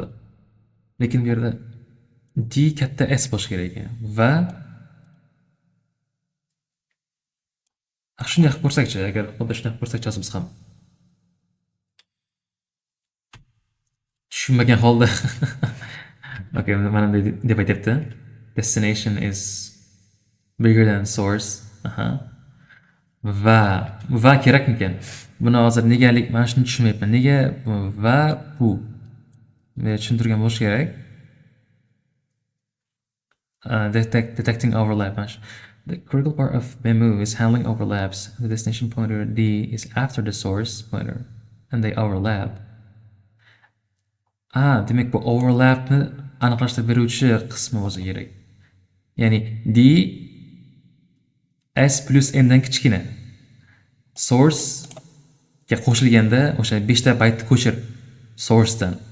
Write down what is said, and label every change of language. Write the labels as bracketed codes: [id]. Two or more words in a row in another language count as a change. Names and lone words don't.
[uz] Lekin bu yerda D katta S bo'lishi kerak ekan va shunday qilib ko'rsakchi, agar xuddi shunday qilib ko'rsakchi biz ham tushunmagan holda okay, mana deb aytyapti. [en] Destination is bigger than source. [uz] Va kerakmikan? Buni hozir negalik, mana shuni tushunmayapman. Nega va bu? Men tushuntirgan bo'lish kerak. [en] Detecting overlap. The critical part of memmove is handling overlaps. The destination pointer D is after the source pointer and they overlap. [uz] Demak bu overlapni aniqlashtirib beruvchi qismi bo'lsa kerak. Ya'ni D S plus n dan kichkina. Source ga qo'shilganda o'sha 5 ta baytni ko'chir source dan.